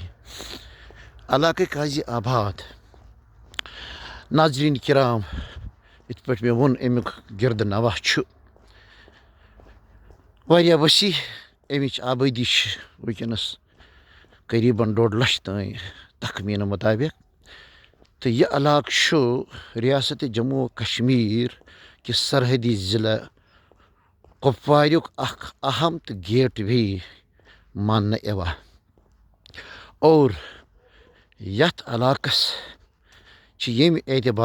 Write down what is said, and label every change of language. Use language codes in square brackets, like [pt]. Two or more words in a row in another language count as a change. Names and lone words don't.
[ks] علاقے قاضی آباد ناظریٖن کرام یِتھ پٲٹھۍ مےٚ ووٚن امیُک گِردٕ نواح چھُ واریاہ وسیع امِچ آبٲدی چھِ وٕنکیٚنس قریٖبن 1.5 لچھ تام تخمیٖنہٕ مُطابق [ur] تو یہ علاقہ [ks] چھُ ریاست جموں و کشمیر کہِ سرحدی ضلع کپواریُک اکھ اہم تہٕ [en] gate way [ks] ماننہٕ یِوان اور یتھ علاقس چھِ ییٚمہِ اعتبار